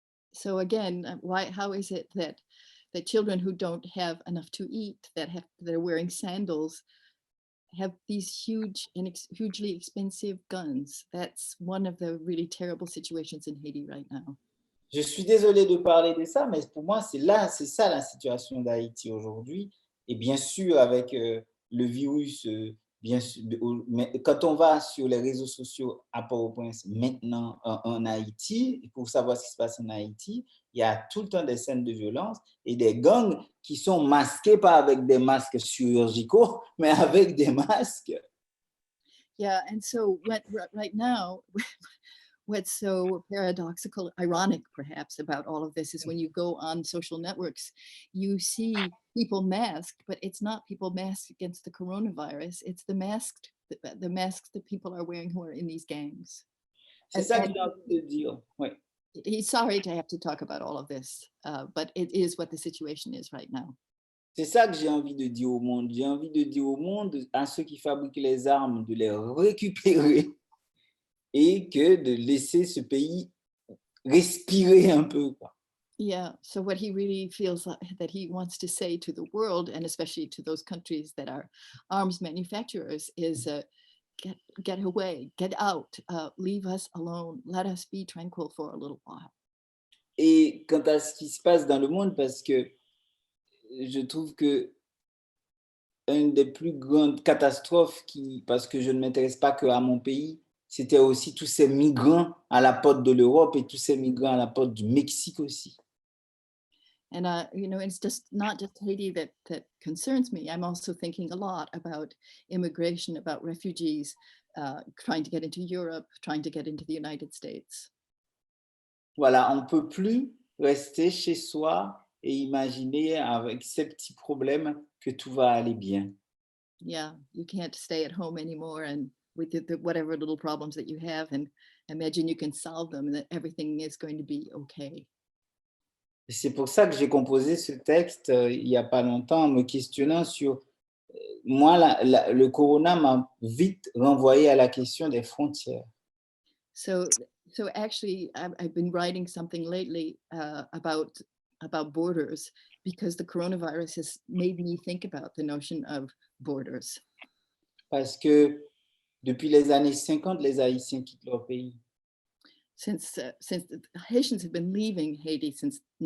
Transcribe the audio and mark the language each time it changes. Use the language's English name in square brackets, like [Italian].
[English] So again, how is it that children who don't have enough to eat, that are wearing sandals, have these hugely expensive guns? That's one of the really terrible situations in Haiti right now. [French] Je suis désolé de parler de ça, mais pour moi, c'est ça la situation d'Haïti aujourd'hui. Et bien sûr, avec le virus, bien sûr, mais quand on va sur les réseaux sociaux à Port-au-Prince maintenant en Haïti, pour savoir ce qui se passe en Haïti, il y a tout le temps des scènes de violence et des gangs qui sont masqués, pas avec des masques chirurgicaux, mais avec des masques. [English] Yeah, and so right now, what's so paradoxical, ironic perhaps about all of this is when you go on social networks, you see people masked, but it's not people masked against the coronavirus. It's the masks that people are wearing who are in these gangs. [French] C'est ça que j'ai envie de dire. Oui. [English] He's sorry to have to talk about all of this, but it is what the situation is right now. [French] C'est ça que j'ai envie de dire au monde. J'ai envie de dire au monde, à ceux qui fabriquent les armes, de les récupérer et que de laisser ce pays respirer un peu, quoi. [English] Yeah, so what he really feels that he wants to say to the world, and especially to those countries that are arms manufacturers, is get away, get out, leave us alone, let us be tranquil for a little while. [French] Et quant à ce qui se passe dans le monde, parce que je trouve que une des plus grandes catastrophes, parce que je ne m'intéresse pas qu'à mon pays, c'était aussi tous ces migrants à la porte de l'Europe et tous ces migrants à la porte du Mexique aussi. [English] And it's just not just Haiti that concerns me. I'm also thinking a lot about immigration, about refugees trying to get into Europe, trying to get into the United States. [French] Voilà, on ne peut plus rester chez soi et imaginer avec ces petits problèmes que tout va aller bien. [English] Yeah, you can't stay at home anymore and with whatever little problems that you have and imagine you can solve them and that everything is going to be okay. [French] Et c'est pour ça que j'ai composé ce texte il n'y a pas longtemps en me questionnant sur... moi, le corona m'a vite renvoyé à la question des frontières. [English] So actually, I've been writing something lately about borders because the coronavirus has made me think about the notion of borders. [French] Parce que depuis les années 50, les Haïtiens quittent leur pays. [English] Since the Haitians have been leaving Haiti since